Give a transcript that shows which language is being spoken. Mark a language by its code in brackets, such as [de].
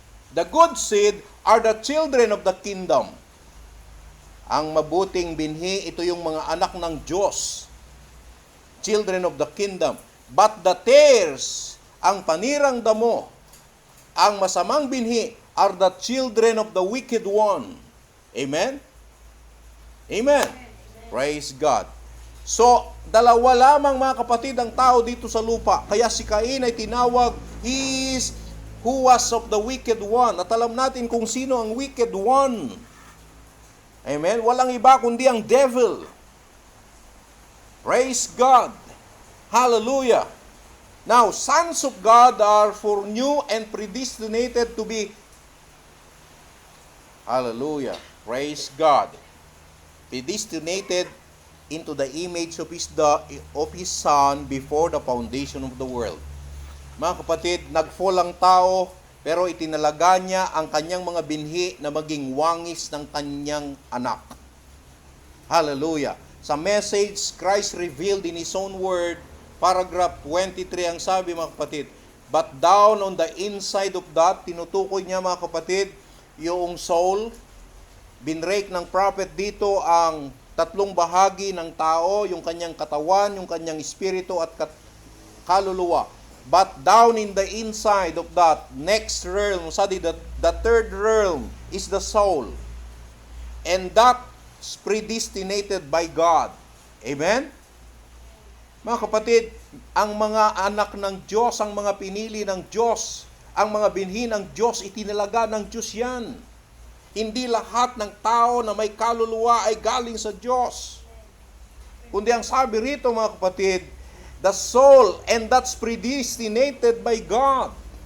[en] The good seed are the children of the kingdom. [tl] Ang mabuting binhi, ito yung mga anak ng Diyos. [en] Children of the kingdom. But the tares, [tl] ang panirang damo, ang masamang binhi, [en] are the children of the wicked one. Amen? Amen. Praise God. [tl] So, dalawa lamang mga kapatid ang tao dito sa lupa. Kaya si Cain ay tinawag, [en] he is who was of the wicked one. [tl] At alam natin kung sino ang wicked one. Amen? Walang iba kundi ang devil. [en] Praise God. Hallelujah. Now, sons of God are foreknew and predestinated to be. Hallelujah. Praise God. Predestinated into the image of His Son before the foundation of the world. [tl] Mga kapatid, nag-fall ang tao, pero itinalaga niya ang kanyang mga binhi na maging wangis ng kanyang anak. Hallelujah. Sa message, [en] Christ revealed in His own word, [tl] paragraph 23 ang sabi mga kapatid, [en] but down on the inside of that, [tl] tinutukoy niya mga kapatid, yung soul, binrake ng prophet dito ang tatlong bahagi ng tao, yung kanyang katawan, yung kanyang espiritu at kaluluwa. [en] But down in the inside of that next realm, the third realm is the soul. And that's predestinated by God. Amen? [tl] Mga kapatid, ang mga anak ng Diyos, ang mga pinili ng Diyos, ang mga binhi ng Diyos, itinalaga ng Diyos yan. Hindi lahat ng tao na may kaluluwa ay galing sa Diyos. Kundi ang sabi rito mga kapatid, [en] the soul, and that's predestinated by God.